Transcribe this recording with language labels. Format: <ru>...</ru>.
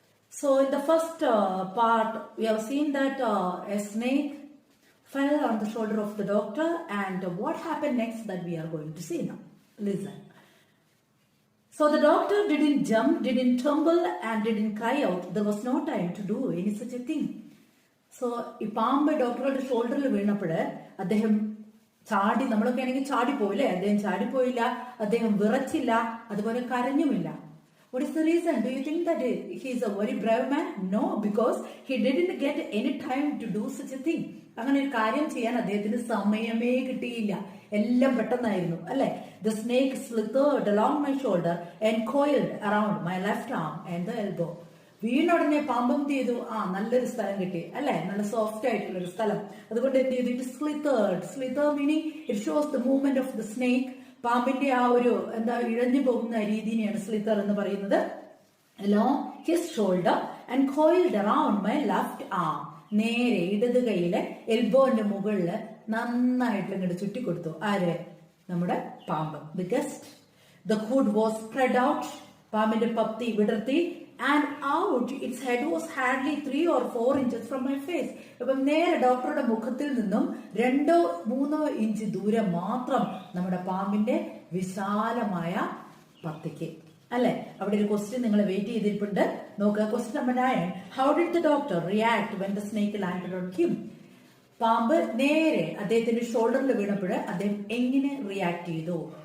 <en>So in the first part, we have seen that a snake fell on the shoulder of the doctor, and what happened next that we are going to see now. Listen. So the doctor didn't jump, didn't tumble, and didn't cry out. There was no time to do any such a thing.</en> <ml>So ഈ പാമ്പ് ഡോക്ടറുടെ ഷോൾഡറിൽ വീണപ്പോൾ അദ്ദേഹം ചാടി, നമ്മളൊക്കെ ആണെങ്കിൽ ചാടിപ്പോയില്ലേ, അദ്ദേഹം ചാടിപ്പോയില്ല, അദ്ദേഹം വിറച്ചില്ല, അതുപോലെ കരഞ്ഞുമില്ല.</ml> <en>What is the reason? Do you think that he is a very brave man? No, because he didn't get any time to do such a thing.</en> <ml>അങ്ങനെ ഒരു കാര്യം ചെയ്യാൻ അദ്ദേഹത്തിന് സമയമേ കിട്ടിയില്ല. എല്ലാം പെട്ടെന്നായിരുന്നു അല്ലെ.</ml> <en>The snake slithered along my shoulder and coiled around my left arm and the elbow.</en> <ml>വീണുടനെ പാമ്പ് എന്ത് ചെയ്തു? നല്ലൊരു സ്ഥലം കിട്ടി അല്ലെ, നല്ല സോഫ്റ്റ് ആയിട്ടുള്ള ഒരു സ്ഥലം. അതുകൊണ്ട് എന്ത് ചെയ്തു?</ml> <en>It slithered. Slither meaning it shows the movement of the snake.</en> <ml>പാമ്പിന്റെ ആ ഒരു ഇഴഞ്ഞു പോകുന്ന രീതിനെയാണ് സ്ലിത്തർ എന്ന് പറയുന്നത്.</ml> <en>along his shoulder and coiled around my left arm.</en> <ml>നേരെ ഇടത് കൈയിലെ എൽബോന്റെ മുകളില് നന്നായിട്ട് ഇങ്ങോട്ട് ചുറ്റിക്കൊടുത്തു. ആര്? നമ്മുടെ പാമ്പ്.</ml> <en>because the hood was spread out.</en> <ml>പാമ്പിന്റെ പത്തി വിടർത്തി.</ml> <en>and out its head was hardly 3 or 4 inches from my face.</en> <ml>അപ്പം നേരെ ഡോക്ടറുടെ മുഖത്തിൽ നിന്നും 2-3 ഇഞ്ച് ദൂരം മാത്രം നമ്മുടെ പാമ്പിന്റെ വിശാലമായ പത്തിക്ക് അല്ലെ. അവിടെ ഒരു ക്വസ്റ്റ്യൻ നിങ്ങൾ വെയിറ്റ് ചെയ്തിട്ടുണ്ട്, നോക്കുക. Question number 9.</ml> <en>How did the doctor react when the snake landed on him?</en> <ml>പാമ്പ് നേരെ അദ്ദേഹത്തിന്റെ ഷോൾഡറിൽ വീണപ്പോൾ അദ്ദേഹം എങ്ങനെ റിയാക്ട് ചെയ്തു?</ml>